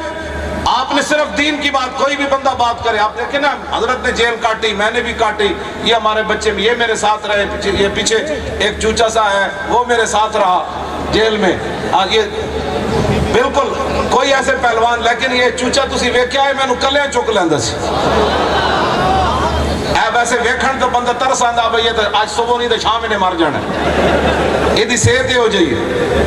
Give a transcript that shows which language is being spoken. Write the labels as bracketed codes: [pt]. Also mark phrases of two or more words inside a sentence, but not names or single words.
[ur] آپ نے صرف دین کی بات، کوئی بھی بندہ بات کرے، آپ دیکھیں نا حضرت نے جیل کاٹی، میں نے بھی کاٹی، یہ ہمارے بچے میں، یہ میرے ساتھ رہے، یہ پیچھے ایک چوچا سا ہے وہ میرے ساتھ رہا جیل میں، یہ بالکل کوئی ایسے پہلوان، لیکن [pa] یہ چوچا تسی ویکھیا ہے مینوں کلیاں چک لیندا سی، اے ویسے ویکھن تو بندہ ترس آندا [ur] بھئی یہ تو آج صبح نہیں تو شام نے مر جانا ہے، یہ دی صحت ہو جائیے۔